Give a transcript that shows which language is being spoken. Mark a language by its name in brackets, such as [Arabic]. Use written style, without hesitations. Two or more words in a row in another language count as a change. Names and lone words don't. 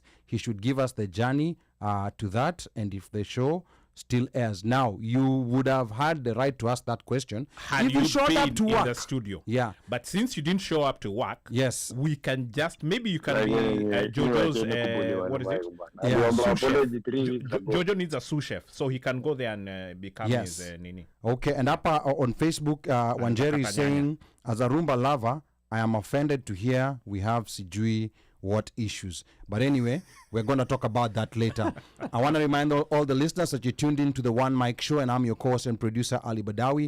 [English] He should give us the journey to that, and if the show still airs. Now, you would have had the right to ask that question Had if you showed up to in work. the studio. Yeah. But since you didn't show up to work, Yes. we can just, maybe you can be Jojo's, what is it? Yeah. Sous chef. Jojo needs a sous chef, so he can go there and become Yes. his nini. Okay, and up on Facebook, Wanjeri is saying, as a Rumba lover, I am offended to hear we have Sijui what issues. But anyway, we're going to talk about that later. I want to remind all the listeners that you tuned in to the OneMic show, and I'm your co-host and producer, Ali Badawi.